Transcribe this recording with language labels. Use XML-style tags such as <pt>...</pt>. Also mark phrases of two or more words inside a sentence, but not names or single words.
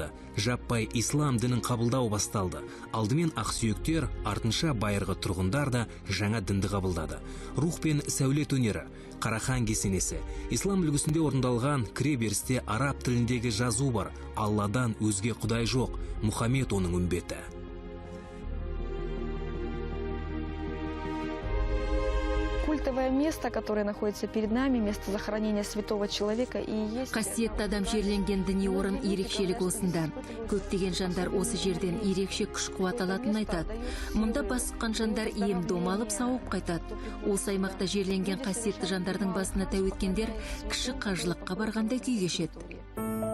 <kk>Жаппай ислам дінін қабылдау басталды. Алдымен ақсүйектер, артынша байырғы тұрғындар да жаңа дінді қабылдады. Рух пен сәулет өнері, Қарахан кесенесі, ислам үлгісінде орындалған кіреберісте араб тіліндегі жазу бар. Алладан өзге құдай жоқ, Мұхаммед оның үмбеті.</kk> <ru>Культовое место, которое находится перед нами, место захоронения святого человека и есть...</ru> <kk>Қасиетті адам жерленген діни орын ерекшелік осында. Көптеген жандар осы жерден ерекше күш-қуат алатынын айтады. Мұнда басқан жандар ем-дом алып сауып қайтады. Осы аймақта жерленген қасиетті жандардың басына тәу еткендер кіші қажылыққа барғандай күй кешеді.</kk>